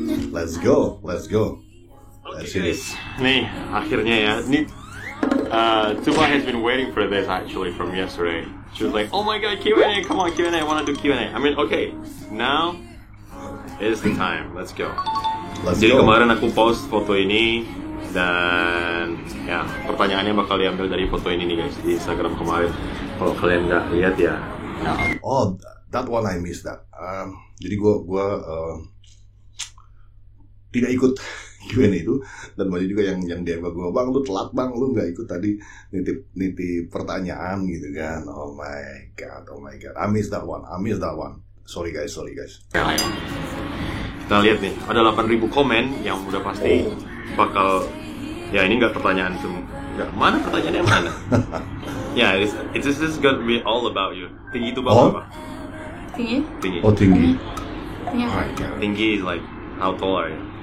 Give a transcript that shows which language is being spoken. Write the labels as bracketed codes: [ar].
[en] Let's go. [id] Okay guys, nih akhirnya ya. Nih, [en] Tuba has been waiting for this actually from yesterday. She was like, oh my god, Q&A, come on Q&A, I wanna do Q&A. I mean, okay, now is the time, let's go. [id] Jadi kemarin aku post foto ini, dan ya pertanyaannya bakal diambil dari foto ini nih guys, di Instagram kemarin. Kalau kalian nggak lihat ya. [en] Oh, that one I missed that. [id] Jadi gue tidak ikut Q&A itu, dan banyak juga yang DM ke gue, bang lu telat bang, lu nggak ikut tadi nitip pertanyaan gitu kan. [en] Oh my god, I missed that one. Sorry guys. [id] Kita lihat nih, ada 8.000 komen yang udah pasti bakal, ya ini nggak pertanyaan semua, nggak, mana pertanyaannya mana? [en] Ya, it's just gonna be all about you. [id] Tinggi itu berapa? Tinggi? Oh tinggi. [en] Tinggi is like how tall are you?